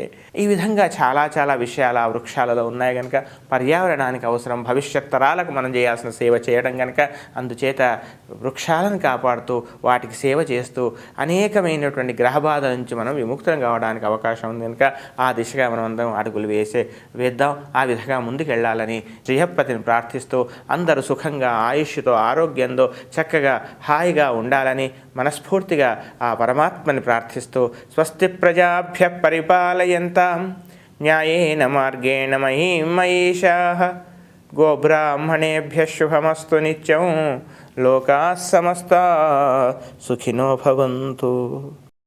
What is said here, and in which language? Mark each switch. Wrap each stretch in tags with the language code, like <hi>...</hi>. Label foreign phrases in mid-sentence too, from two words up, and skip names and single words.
<te>ఈ విధంగా చాలా చాలా విషయాలు ఆ వృక్షాలలో ఉన్నాయి కనుక పర్యావరణానికి అవసరం, భవిష్యత్ తరాలకు మనం చేయాల్సిన సేవ చేయడం కనుక అందుచేత వృక్షాలను కాపాడుతూ వాటికి సేవ చేస్తూ అనేకమైనటువంటి గ్రహ బాధల నుంచి మనం విముక్తం కావడానికి అవకాశం ఉంది కనుక ఆ దిశగా మనం అందరం అడుగులు వేద్దాం. ఆ విధంగా ముందుకు వెళ్ళాలని శ్రీహప్పతిని ప్రార్థిస్తూ అందరూ సుఖంగా ఆయుష్తో ఆరోగ్యంతో చక్కగా హాయిగా ఉండాలని మనస్ఫూర్తిగా ఆ పరమాత్మని ప్రార్థిస్తూ</te> <sa>స్వస్తి ప్రజాభ్య పరిపాలయంతాం న్యాయేన మార్గేణ మహీం మహీషాః గోబ్రాహ్మణేభ్యః శుభమస్తు నిత్యం లోకాః సమస్తాః సుఖినో భవంతు.</sa>